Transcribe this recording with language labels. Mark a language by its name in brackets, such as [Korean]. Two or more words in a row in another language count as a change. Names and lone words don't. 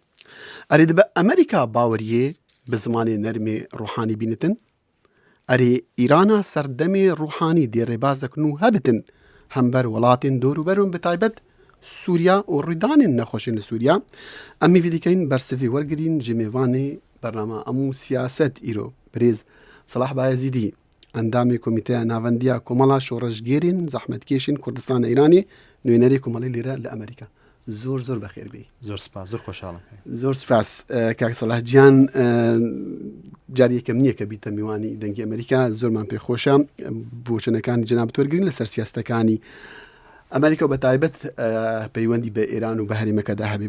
[Kurdish] Erê dibe Amerîka baweriyê bi zimanê nermê Ruhanî bînitin, erê Îrana serdemê Ruhanî dê rêbazek nû hebitin hember welatên dor bi taybet Sûriya û rûdanên nexweşên li Sûriya. Em ê vîdîkeyên bersivî wergirîn ji mêvanê bername emû siyaset îro. Birêz Salah Bayezîdî endamê Komîteya Navendiya Komala Şoreşgêrên Zehmetkêşên Kurdistana Îranê nûnerê komalê lêre li Amerîka. Zor zor bexêr bê. [Central Kurdish] زۆر سپاس زۆر خۆشحاڵم. زۆر سپاس کاک سەلاح گیان جار یەکەم نییە کە بیتە میوانی دەنگی ئەمریکا زۆرمان پێخۆشە بۆ چنەکانی جەنابەت وەرگرین لەسەر سیاستەکانی ئەمریکا و بە تایبەت پەیوەندی بە ئێران و بە هەرێمەکەدا هەبێ.